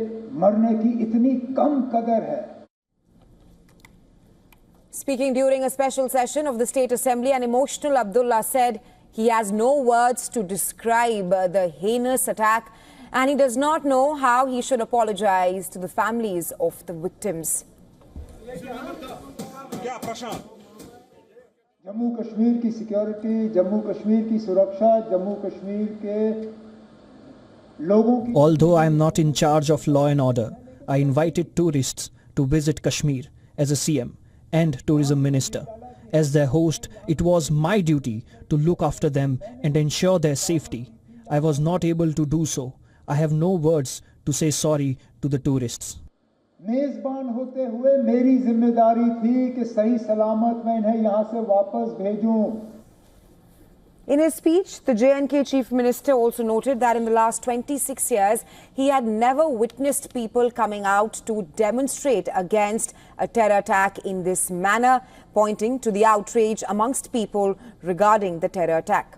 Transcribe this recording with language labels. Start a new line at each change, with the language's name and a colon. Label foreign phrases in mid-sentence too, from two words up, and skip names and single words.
English: Speaking during a special session of the State Assembly, an emotional Abdullah said he has no words to describe the heinous attack and he does not know how he should apologize to the families of the victims.
Hindi: जम्मू-कश्मीर की security, जम्मू-कश्मीर की सुरक्षा, जम्मू-कश्मीर के लोगों की...
English: Although I am not in charge of law and order, I invited tourists to visit Kashmir as a CM and tourism minister. As their host, it was my duty to look after them and ensure their safety. I was not able to do so. I have no words to say sorry to the tourists.
Hindi: मेजबान होते हुए मेरी जिम्मेदारी थी कि सही सलामत मैं इन्हें यहां से वापस भेजूं.
English: In his speech, the J&K Chief Minister also noted that in the last 26 years, he had never witnessed people coming out to demonstrate against a terror attack in this manner, pointing to the outrage amongst people regarding the terror attack.